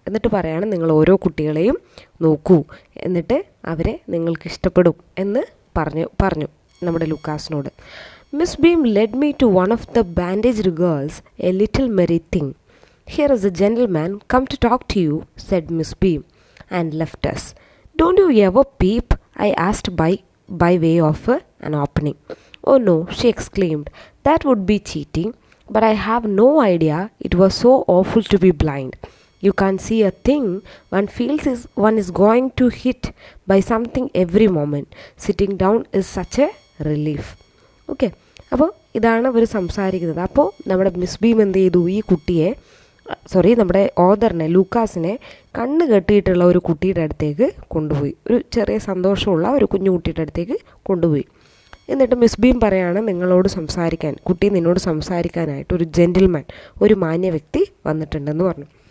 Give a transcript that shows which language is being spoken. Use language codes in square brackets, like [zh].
[ml] എന്നിട്ട് പറയാണ്, നിങ്ങൾ ഓരോ കുട്ടികളെയും നോക്കൂ, എന്നിട്ട് അവരെ നിങ്ങൾക്ക് ഇഷ്ടപ്പെടും എന്ന് പറഞ്ഞു നമ്മുടെ ലൂക്കാസിനോട്. [en] Miss Beam led me to one of the bandaged girls, a little merry thing. Here is a gentleman come to talk to you, said Miss Beam, and left us. Don't you ever peep? I asked by way of an opening. Oh no, she exclaimed. That would be cheating. But I have no idea it was so awful to be blind. You can't see a thing. One feels one is going to hit by something every moment. Sitting down is such a relief. [ml] Okay, അപ്പോൾ ഇതാണ് അവർ സംസാരിക്കുന്നത്. അപ്പോൾ നമ്മുടെ miss beam എന്ത് ചെയ്തു, ഈ കുട്ടിയെ നമ്മുടെ ഓദറിനെ, ലൂക്കാസിനെ കണ്ണ് കെട്ടിയിട്ടുള്ള ഒരു കുട്ടിയുടെ അടുത്തേക്ക് കൊണ്ടുപോയി. ഒരു ചെറിയ സന്തോഷമുള്ള ഒരു കുഞ്ഞു കുട്ടിയുടെ അടുത്തേക്ക് കൊണ്ടുപോയി. എന്നിട്ട് മിസ് ബീം പറയാണ്, കുട്ടി നിന്നോട് സംസാരിക്കാനായിട്ട് ഒരു ജെന്റിൽമാൻ, ഒരു മാന്യ വ്യക്തി വന്നിട്ടുണ്ടെന്ന് പറഞ്ഞു.